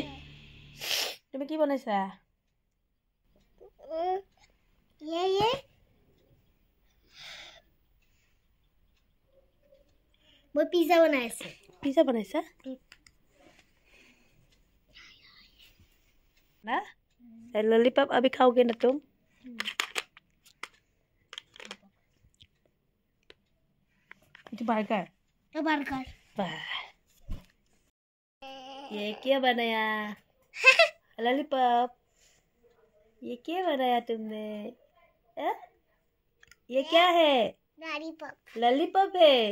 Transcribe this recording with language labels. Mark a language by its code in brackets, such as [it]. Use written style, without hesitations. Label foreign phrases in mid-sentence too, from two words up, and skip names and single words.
[as] তুমি কি বনাইছা? মই পিজ্জা বনাই আছোঁ। পিজ্জা বনাইছা? [hi] ना लॉलीपॉप अभी खाओगे ना तुम बर्गर बर्गर ये क्या बनाया लॉलीपॉप ये क्या बनाया तुमने ये क्या है लॉलीपॉप है